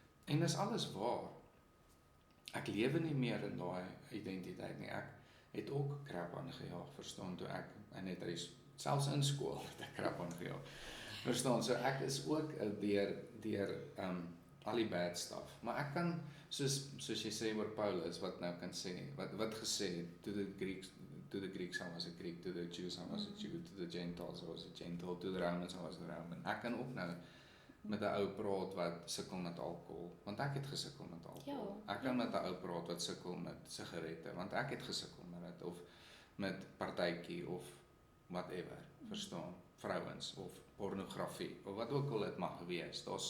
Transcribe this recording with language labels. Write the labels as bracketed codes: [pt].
[af] En dis alles waar. Ek lewe nie meer in daai identiteit nie. Ek het ook krap aangejaag, verstaan, toe ek net selfs in skool het ek krap aangejaag. Verstaan, so ek is ook deur al die bad stuff. Maar ek kan soos jy sê oor Paulus wat nou kan sê, wat gesê het, [en] to the Greeks I was a Greek, to the Jews I was a Jew, to the Gentiles I was a Gentile, to the Romans I was a Roman. [af] Ek kan ook nou met 'n ou praat wat sukkel met alkohol, want ek het gesukkel met alkohol. Ek kan met 'n ou praat wat sukkel met sigarette, want ek het gesukkel met dit, of met partytjie of whatever, verstaan, vrouens of pornografie of wat ook al dit mag wees.